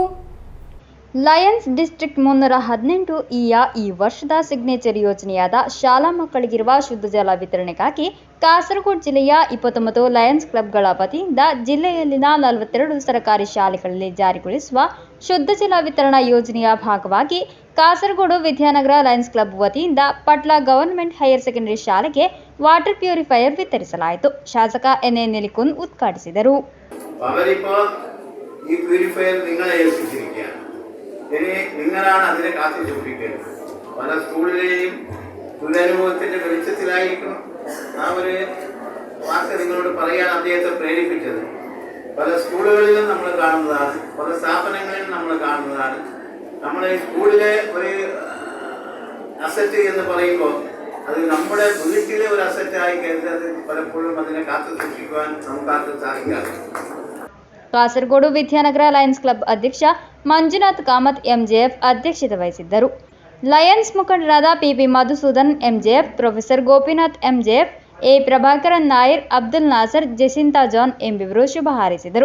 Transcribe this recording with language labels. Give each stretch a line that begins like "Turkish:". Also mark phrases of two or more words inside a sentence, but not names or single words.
Kannada: ಲಯನ್ಸ್ ಡಿಸ್ಟ್ರಿಕ್ಟ್ 318 ಈ ವರ್ಷದ ಸಿಗ್ನೇಚರ್ ಯೋಜನೆಯಾದ ಶಾಲಾ ಮಕ್ಕಳಿಗಿರುವ ಶುದ್ಧ ಜಲ ವಿತರಣೆಗಾಗಿ ಕಾಸರಗೋಡು ಜಿಲ್ಲೆಯ 29 ಲಯನ್ಸ್ ಕ್ಲಬ್ಗಳ ವತಿಯಿಂದ ಜಿಲ್ಲೆಯಲ್ಲಿನ 42 ಸರ್ಕಾರಿ ಶಾಲೆಗಳಲ್ಲಿ ಜಾರಿಗೊಳಿಸುವ ಶುದ್ಧ ಜಲ ವಿತರಣಾ ಯೋಜನೆಯ ಭಾಗವಾಗಿ ಕಾಸರಗೋಡು ವಿದ್ಯಾನಗರ ಲಯನ್ಸ್ ಕ್ಲಬ್ ವತಿಯಿಂದ ಪಟ್ಲ ಗವರ್ನಮೆಂಟ್ ಹೈಯರ್ ಸೆಕೆಂಡರಿ ಶಾಲೆಗೆ
English: water purifier
Kannada: ವಿತರಿಸಲಾಯಿತು. ಶಾಸಕ ಎನ್ ನೆಲ್ಲಿಕುನ್ ಉದ್ಘಾಟಿಸಿದರು.
Malayalam: ഇനി നിങ്ങളാണ് അതിനെ കാത്തു സൂക്ഷിക്കേണ്ടത്. പല സ്കൂളിലെയും ദുരനുഭവത്തിൻ്റെ വെളിച്ചത്തിലായിരിക്കും ആ ഒരു വാക്ക് നിങ്ങളോട് പറയാൻ അദ്ദേഹത്തെ പ്രേരിപ്പിച്ചത്. പല സ്കൂളുകളിലും നമ്മൾ കാണുന്നതാണ്, പല സ്ഥാപനങ്ങളിലും നമ്മൾ കാണുന്നതാണ്. നമ്മൾ ഈ സ്കൂളിലെ ഒരു അസറ്റ് എന്ന് പറയുമ്പോൾ അത് നമ്മുടെ വീട്ടിലെ ഒരു അസറ്റായി കരുതത് പലപ്പോഴും അതിനെ കാത്തു സൂക്ഷിക്കുവാൻ നമുക്കാർക്കും സാധിക്കാതെ.
Kannada: ಕಾಸರಗೋಡು ವಿದ್ಯಾನಗರ ಲಯನ್ಸ್ ಕ್ಲಬ್ ಅಧ್ಯಕ್ಷ ಮಂಜುನಾಥ್ ಕಾಮತ್ MJF ಅಧ್ಯಕ್ಷತೆ ವಹಿಸಿದ್ದರು. ಲಯನ್ಸ್ ಮುಖಂಡರಾದ PP ಮಧುಸೂದನ್ MJF, ಪ್ರೊಫೆಸರ್ ಗೋಪಿನಾಥ್ MJF, A ಪ್ರಭಾಕರನ್ ನಾಯರ್, ಅಬ್ದುಲ್ ನಾಸರ್, ಜೆಸಿಂತಾ ಜಾನ್ ಎಂಬಿವರು ಶುಭ ಹಾರೈಸಿದರು.